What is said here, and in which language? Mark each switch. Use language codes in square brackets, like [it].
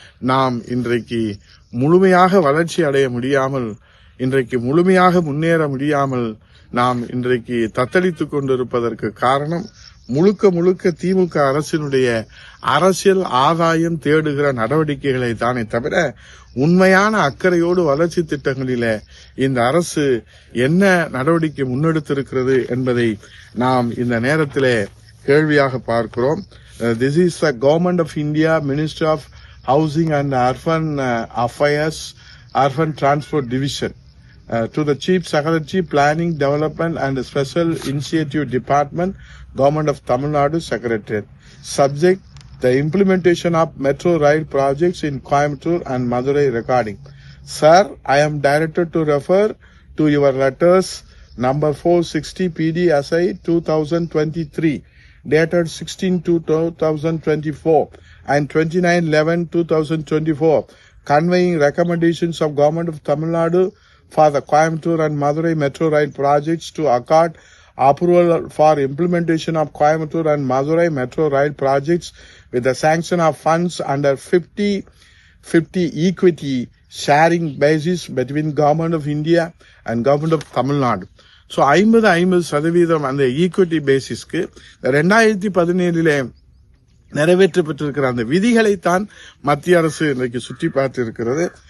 [ta] நாம் இன்றைக்கு முழுமையாக வளர்ச்சி அடைய முடியாமல், இன்றைக்கு முழுமையாக முன்னேற முடியாமல் நாம் இன்றைக்கு தத்தளித்துக் கொண்டிருப்பதற்கு காரணம் முழுக்க திமுக அரசினுடைய அரசியல் ஆதாயம் தேடுகிற நடவடிக்கைகளை தானே தவிர உண்மையான அக்கறையோடு வளர்ச்சி திட்டங்களிலே இந்த அரசு என்ன நடவடிக்கை முன்னெடுத்திருக்கிறது என்பதை நாம் இந்த நேரத்திலே கேள்வியாக பார்க்கிறோம். [en] This is the Government of India, Ministry of Housing and Urban Affairs, Urban Transport Division. To the Chief Secretary, Planning, Development and Special Initiative Department, Government of Tamil Nadu Secretariat. Subject, the implementation of metro rail projects in Coimbatore and Madurai recording. Sir, I am directed to refer to your letters number 460 PDSI 2023, dated 16/2/2024 and 29/11/2024, conveying recommendations of Government of Tamil Nadu for the Coimbatore and Madurai metro rail projects to accord approval for implementation of Coimbatore and Madurai metro rail projects with the sanction of funds under 50-50 equity sharing basis between Government of India and Government of Tamil Nadu. [ta] So 50% அந்த equity பேசிஸ்க்கு 2017 நிறைவேற்றப்பட்டிருக்கிற அந்த விதிகளைத்தான் மத்திய அரசு இன்றைக்கு சுற்றி பார்த்து இருக்கிறது.